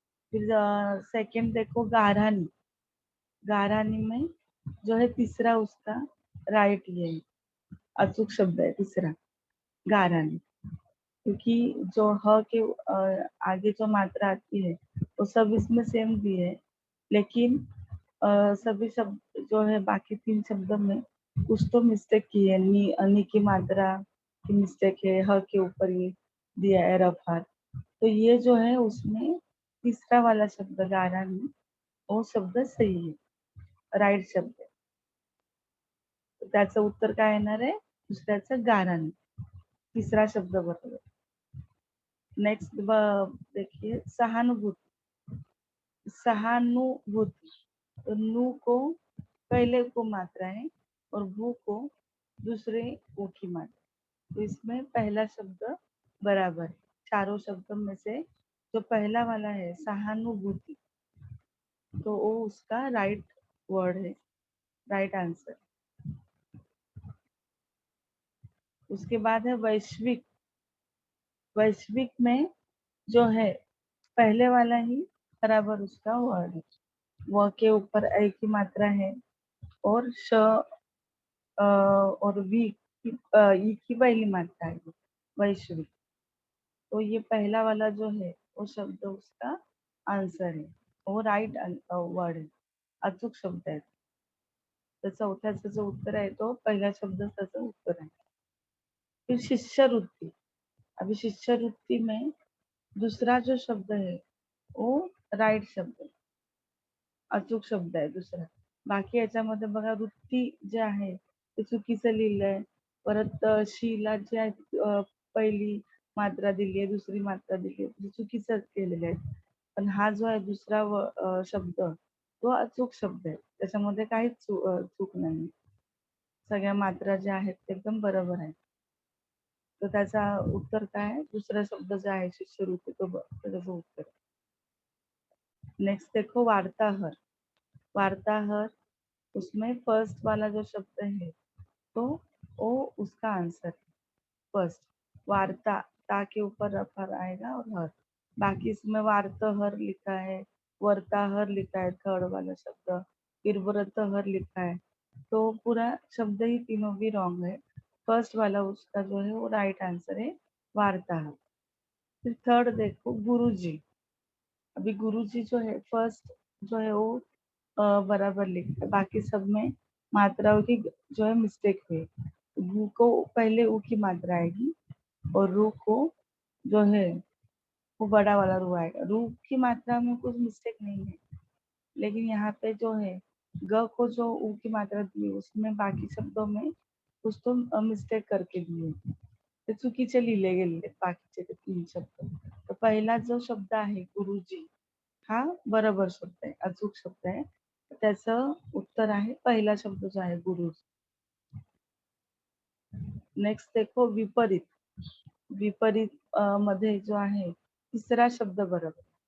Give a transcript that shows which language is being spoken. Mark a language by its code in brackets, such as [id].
[hi] फिर सेकंड देखो गारानी, गारानी में जो है तीसरा उसका राइट ये है, अचूक शब्द है तीसरा गारानी, क्योंकि जो ह के आगे जो मात्रा आती है वो सब इसमें सेम भी है, लेकिन सभी शब्द जो है बाकी तीन शब्दों में कुछ तो मिस्टेक की है। नी अनी की मात्रा की मिस्टेक है, ह के ऊपर ये दिया है रफार, तो ये जो है उसमें तीसरा वाला शब्द गारानी वो शब्द सही है, [mr] राईट शब्द आहे. तर त्याचं उत्तर काय येणार आहे? दुसऱ्याचं गारानी, तिसरा शब्द बरोबर. [hi] नेक्स्ट देखिए सहानुभूति, सहानुभूति, तो नु को पहले को मात्रा है और भू को दूसरे ओ की मात्रा, तो इसमें पहला शब्द बराबर है। चारों शब्दों में से जो पहला वाला है सहानुभूति, तो वो उसका राइट वर्ड है, राइट आंसर। उसके बाद है वैश्विक, वैश्विक में जो है पहले वाला ही बराबर उसका वर्ड है, व के ऊपर ए की मात्रा है और श और वी की ई की पहली मात्रा है वैश्विक, तो ये पहला वाला जो है वो शब्द उसका आंसर है, वो राइट वर्ड है, [mr] अचूक शब्द आहे. तर चौथ्याचं जो उत्तर आहे तो पहिला शब्द त्याचं उत्तर आहे. [hi] फिर शिष्यवृत्ती, अभी शिष्यवृत्ती में दूसरा जो शब्द है वो [mr] राइट शब्द आहे, अचूक शब्द आहे दुसरा. बाकी याच्यामध्ये बघा वृत्ती जे आहे ते चुकीचं लिहिलंय. परत शीला जे आहे पहिली मात्रा दिली आहे, दुसरी मात्रा दिली आहे, ते चुकीचं केलेलं आहे. पण हा जो आहे दुसरा शब्द तो अचूक शब्द आहे. त्याच्यामध्ये काहीच चूक नाही. सगळ्या मात्रा ज्या आहेत ते एकदम बरोबर आहेत. तर त्याचा उत्तर काय आहे? दुसरा शब्द जो आहे शिष्यवृत्ती तो त्याचं उत्तर. [hi] नेक्स्ट देखो वार्ताहर, वार्ताहर उसमें फर्स्ट वाला जो शब्द है तो वो उसका आंसर है फर्स्ट, वार्ता, ता के ऊपर रफा आएगा और हर, बाकी इसमें वार्ताहर लिखा है, वर्ताहर लिखा है थर्ड वाला शब्द, फिर व्रतहर लिखा है, तो पूरा शब्द ही तीनों भी रॉन्ग है. फर्स्ट वाला उसका जो है वो राइट आंसर है वार्ताहर. फिर थर्ड देखो गुरुजी, अभी गुरुजी जो है फर्स्ट जो है वो बराबर लिखा है, बाकी सब में मात्राओं की जो है मिस्टेक हुई. गु को पहले ऊ की मात्रा आएगी और रू को जो है वो बड़ा वाला रू आएगा. रू की मात्रा में कुछ मिस्टेक नहीं है, लेकिन यहाँ पे जो है ग को जो ऊ की मात्रा दी है उसमें बाकी शब्दों में कुछ तो मिस्टेक करके दिए, [mr] ते चुकीचे लिहिले गेलेले बाकीचे ते तीन शब्द. तर पहिला जो शब्द आहे गुरुजी हा बरोबर शब्द आहे, अचूक शब्द आहे. त्याचं उत्तर आहे पहिला शब्द जो आहे गुरुजी. नेक्स्ट देखो विपरीत, विपरीत मध्ये जो आहे तिसरा शब्द बरोबर.